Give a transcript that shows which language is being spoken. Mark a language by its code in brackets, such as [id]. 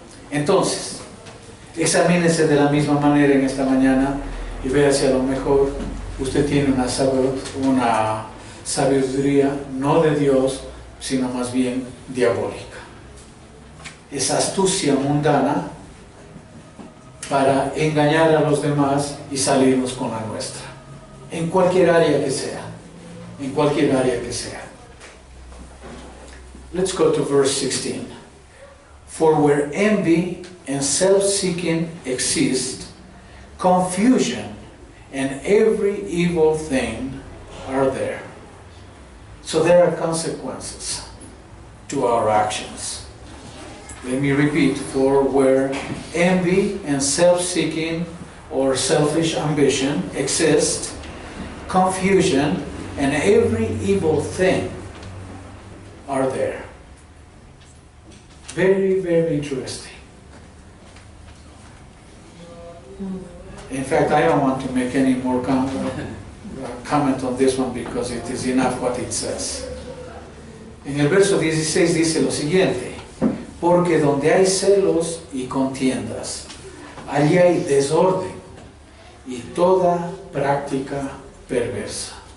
[es] Entonces, examínese de la misma manera en esta mañana y vea si a lo mejor usted tiene una sabiduría no de Dios, sino más bien diabólica. Esa astucia mundana para engañar a los demás y salirnos con la nuestra, en cualquier área que sea, en cualquier área que sea. [en] Let's go to verse 16. For where envy and self-seeking exist, confusion and every evil thing are there. So there are consequences to our actions. Let me repeat, for where envy and self-seeking or selfish ambition exist, confusion and every evil thing are there. Very, very interesting. In fact, I don't want to make any more comment on this one because it is enough what it says. [es] En el verso 16 dice lo siguiente: porque donde hay celos y contiendas, allí hay desorden y toda práctica perversa.